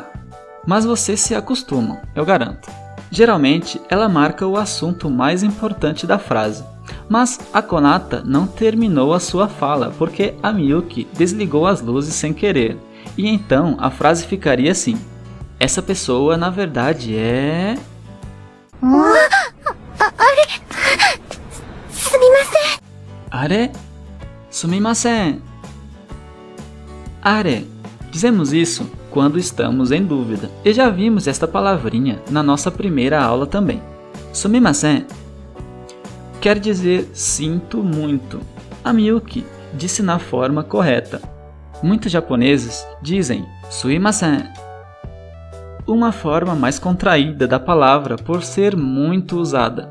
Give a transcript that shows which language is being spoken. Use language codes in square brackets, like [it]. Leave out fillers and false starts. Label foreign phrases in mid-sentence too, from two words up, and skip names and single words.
[pt] Mas vocês se acostumam, eu garanto. Geralmente ela marca o assunto mais importante da frase. Mas a Konata não terminou a sua fala porque a Miyuki desligou as luzes sem querer. E então a frase ficaria assim: essa pessoa na verdade é... [ja] あれすみません。あれ？すみません. Are. [pt] Dizemos isso quando estamos em dúvida. E já vimos esta palavrinha na nossa primeira aula também. Sumimasen quer dizer sinto muito. A Miyuki disse na forma correta. Muitos japoneses dizem suimasen, uma forma mais contraída da palavra por ser muito usada.